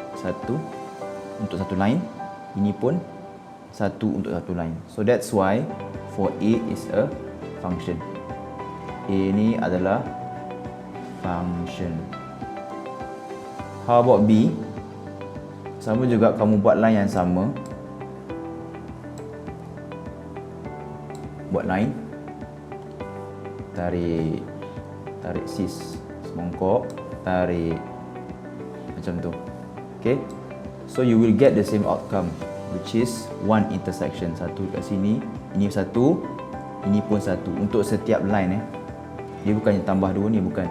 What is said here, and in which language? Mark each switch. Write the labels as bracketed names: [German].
[Malay] Satu untuk satu line, ini pun satu untuk satu line. [English] So that's why for A is a function. [Malay] A ini adalah function. [English] How about B? [Malay] Sama juga, kamu buat line yang sama. Buat line, tarik sis semongkok, tarik macam tu. [English] Okay, so you will get the same outcome, which is one intersection. [Malay] Satu kat sini, ini satu, ini pun satu. Untuk setiap line dia bukannya tambah dua ni, bukan.